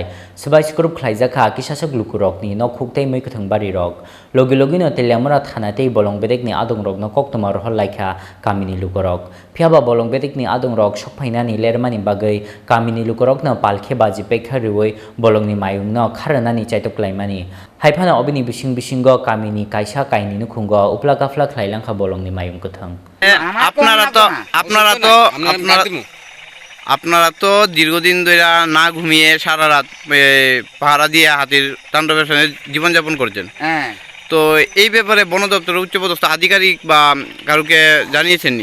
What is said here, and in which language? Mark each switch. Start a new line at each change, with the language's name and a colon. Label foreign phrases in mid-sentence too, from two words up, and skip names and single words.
Kok Borok: Subhash Group khlaijaka kisasa glukurok ni nokhuk tei moi ketung bari rok logi logi no telemora thana tei bolong bedek ni adong rok no koktomar hol laikha kamini lukorok phiaba bolong bedek ni adong rok sokphaina ni lermani bagai kamini lukorok no palkhe baji pekharui bolong ni mayung no kharanani chaitoklaimani haifana obini bising bisingo kamini kaisa kaini nukhungo upla kafla khlailangkha bolong ni mayung ketung
Bangla: আপনারা তো দীর্ঘদিন ধরে না ঘুমিয়ে সারা রাত পাহারা দিয়ে হাতির তাণ্ডবের সঙ্গে জীবনযাপন করছেন তো এই ব্যাপারে বন দপ্তরের উচ্চপদস্থ আধিকারিক বা কারুকে জানিয়েছেননি?